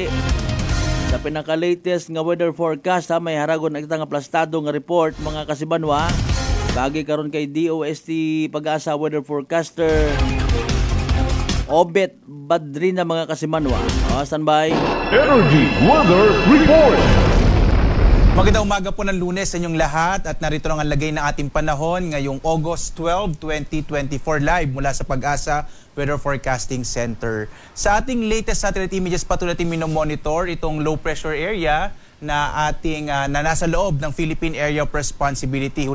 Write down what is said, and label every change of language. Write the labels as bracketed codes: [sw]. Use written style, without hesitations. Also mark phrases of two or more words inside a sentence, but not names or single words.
[hil] Sa pinaka-latest nga [en] weather forecast [hil] ha, may haragon na nga plastado nga report mga kasimanwa. Bagi karon kay DOST Pag-asa [en] weather forecaster [hil] Obet Badrina mga kasimanwa. Standby. Energy Weather Report. [tl] Magandang umaga po ng Lunes sa inyong lahat at narito ang lagay ng ating panahon ngayong August 12, 2024 live mula sa Pag-asa Weather Forecasting Center. Sa ating latest satellite images patuloy natin minomonitor itong [en] low pressure area [tl] na ating na nasa loob ng Philippine Area of Responsibility.